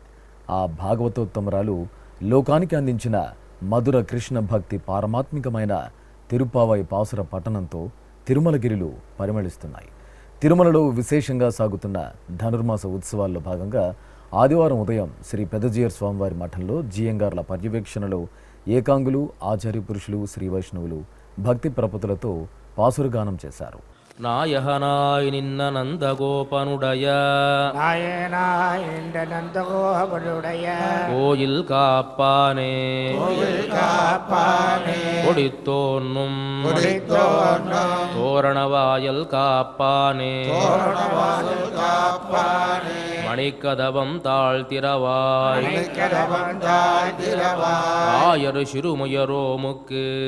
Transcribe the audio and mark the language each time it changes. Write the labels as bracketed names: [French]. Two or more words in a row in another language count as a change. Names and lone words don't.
[Telugu] ఆ భాగవతోత్తమరాలు లోకానికి అందించిన మధుర కృష్ణ భక్తి పారమాత్మికమైన తిరుప్పావై పాసుర పట్టణంతో తిరుమలగిరిలు పరిమళిస్తున్నాయి. తిరుమలలో విశేషంగా సాగుతున్న ధనుర్మాస ఉత్సవాల్లో భాగంగా ఆదివారం ఉదయం శ్రీ పెదజీయర్ స్వామివారి మఠంలో జియంగార్ల పర్యవేక్షణలో ఏకాంగులు, ఆచార్య పురుషులు, శ్రీ వైష్ణవులు భక్తి ప్రపతులతో పాసురగానం చేశారు. [Tamil] நாயகனாய் நின்ன நந்தகோபனுடைய கோயில் காப்பானே கொடித்தோன்னும் தோரணவாயல் காப்பானே மணிக்கதவம் தாழ்த்திரவாய் ஆயரு சிறுமுயரோமுக்கு